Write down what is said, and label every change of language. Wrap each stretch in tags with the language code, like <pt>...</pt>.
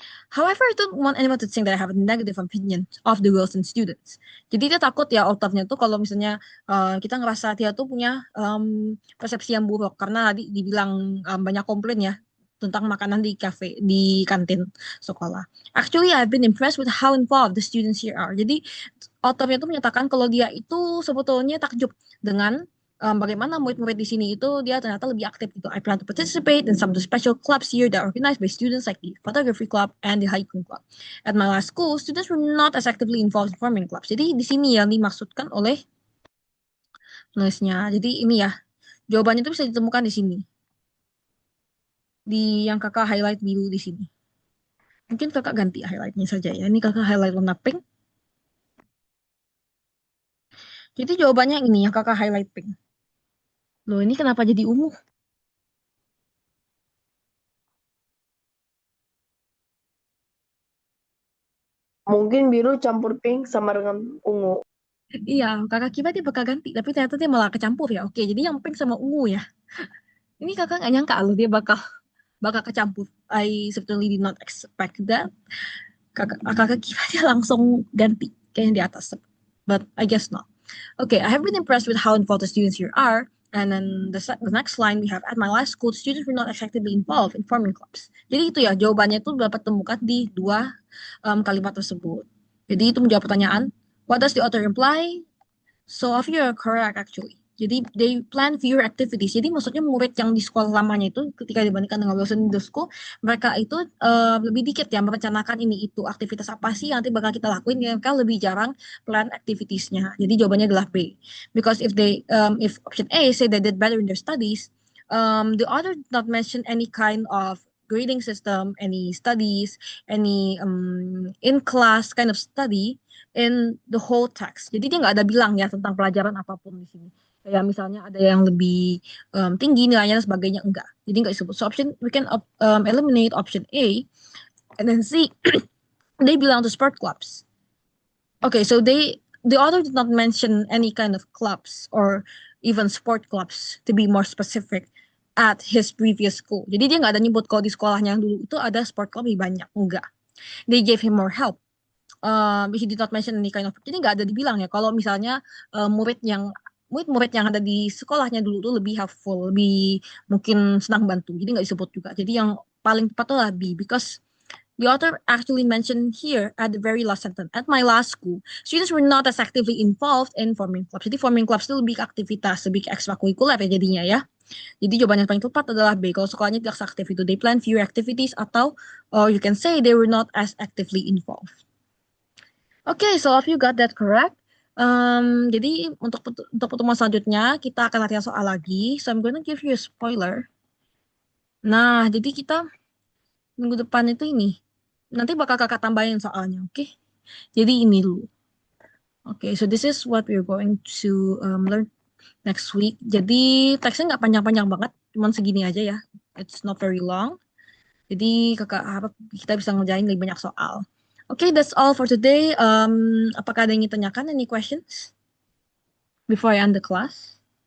<en>However, I don't want anyone to think that I have a negative opinion of the Wilson students.</en> <id>Jadi dia takut ya authornya tuh kalau misalnya kita ngerasa dia tuh punya persepsi yang buruk karena tadi dibilang banyak komplain ya tentang makanan di di kantin sekolah.</id> <en>Actually, I've been impressed with how involved the students here are.</en> <id>Jadi authornya tuh menyatakan kalau dia itu sebetulnya takjub dengan bagaimana murid-murid di sini itu dia ternyata lebih aktif gitu.</id> <en>I plan to participate in some of the special clubs here that are organized by students like the photography club and the hiking club. At my last school, students were not as actively involved in farming clubs.</en> <id>Jadi di sini yang dimaksudkan oleh penulisnya. Jadi ini ya, jawabannya itu bisa ditemukan di sini. Di yang kakak highlight biru di sini. Mungkin kakak ganti highlightnya saja ya. Ini kakak highlight warna pink. Jadi jawabannya ini yang kakak highlight pink. Loh, ini kenapa jadi ungu? Mungkin biru campur pink sama dengan ungu. Iya, kakak kira dia bakal ganti, tapi ternyata dia malah kecampur ya. Oke, jadi yang pink sama ungu ya. Ini kakak nggak nyangka loh dia bakal kecampur.</id> <en>I certainly did not expect that.</en> <id>Kakak kira dia langsung ganti kayak yang di atas.</id> <en>But I guess not. Okay, I have been impressed with how involved the students here are. And then the next line we have, at my last school, students were not effectively involved in farming clubs.</en> <id>Jadi itu ya, jawabannya itu dapat temukan di dua kalimat tersebut. Jadi itu menjawab pertanyaan,</id> <en>what does the author imply? So of you are correct actually.</en> <id>Jadi</id> <en>they plan fewer activities.</en> <id>Jadi maksudnya murid yang di sekolah lamanya itu ketika dibandingkan dengan Wilson Middle School, mereka itu lebih dikit ya merencanakan ini itu aktivitas apa sih yang nanti bakal kita lakuin. Mereka lebih jarang plan activitiesnya. Jadi jawabannya adalah B.</id> <en>Because if option A say they did better in their studies, the author did not mention any kind of grading system, any studies, any in class kind of study in the whole text.</en> <id>Jadi dia nggak ada bilang ya tentang pelajaran apapun di sini. Kayak misalnya ada yang lebih tinggi nilainya dan sebagainya, enggak. Jadi nggak disebut.</id> <en>So we can eliminate option A, and then C, they belong to sport clubs. Okay, so they the author did not mention any kind of clubs or even sport clubs to be more specific at his previous school.</en> <id>Jadi dia nggak ada nyebut kalau di sekolahnya yang dulu itu ada sport club lebih banyak. Enggak.</id> <en>They gave him more help. He did not mention any kind of.</en> <id>Jadi nggak ada dibilang ya kalau misalnya murid-murid yang ada di sekolahnya dulu tuh lebih helpful, lebih mungkin senang bantu. Jadi nggak disebut juga. Jadi yang paling tepat tuh lah B,</id> <en>because the author actually mentioned here at the very last sentence, at my last school, students were not as actively involved in forming clubs.</en> <id>Jadi forming clubs itu lebih ke aktivitas, lebih ke ekstrakurikuler ya jadinya ya. Jadi jawaban yang paling tepat adalah B. Kalau sekolahnya tidak seaktif itu,</id> <en>they plan fewer activities</en> <id>atau</id> <en>you can say they were not as actively involved. Okay, so if you got that correct.</en> <id>Jadi untuk pertemuan selanjutnya kita akan latihan soal lagi.</id> <en>So I'm gonna give you a spoiler.</en> <id>Nah, jadi kita minggu depan itu ini. Nanti bakal kakak tambahin soalnya, oke? Jadi ini dulu.</id> <en>Oke, so this is what we're going to learn next week.</en> <id>Jadi teksnya nggak panjang-panjang banget, cuman segini aja ya.</id> <en>It's not very long.</en> <id>Jadi kakak harap kita bisa ngerjain lebih banyak soal. Oke,</id> <en>that's all for today.</en> <id>Apakah ada yang ingin tanyakan?</id> <en>Any questions before I end the class?</en>